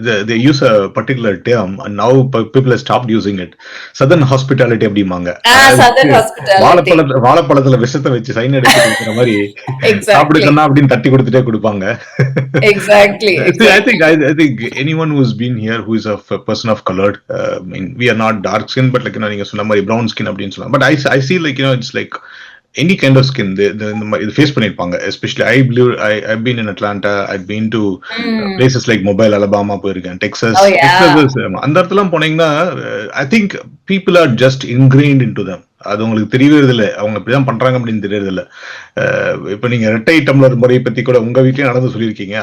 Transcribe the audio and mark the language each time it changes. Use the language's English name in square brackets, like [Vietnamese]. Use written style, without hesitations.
[English] They use a particular term and now people have stopped using it. Southern hospitality அப்படிமாங்க. Southern hospitality. [Tamil] வாழைப்பழத்துல விஷத்தை வச்சு sign எடுத்து கொடுக்கிற மாதிரி சாப்பிடு கண்ணா அப்படின்னு தட்டி கொடுத்துட்டே கொடுப்பாங்க. [English] Exactly. I think anyone who's been here who is a person of color, we are not dark skin, but like [Tamil] நீங்க சொன்ன மாதிரி [English] brown skin [Tamil] அப்படின்னு சொல்லலாம். [English] But I see like it's like any kind of skin they face பண்ணிருப்பாங்க. Especially I've been in Atlanta, I've been to places like Mobile, Alabama, போயிருக்கேன், Texas. [Tamil] அந்த இடத்துலாம் போனீங்கன்னா [English] I think people are just ingrained into them. [Tamil] அது உங்களுக்கு தெரியவே இல்லை, அவங்க இப்படிதான் பண்றாங்க அப்படின்னு தெரியறது இல்லை. இப்ப நீங்க ரெட்டை டம்ளர் முறையை பத்தி கூட உங்க வீட்லயும் நடந்து சொல்லியிருக்கீங்க.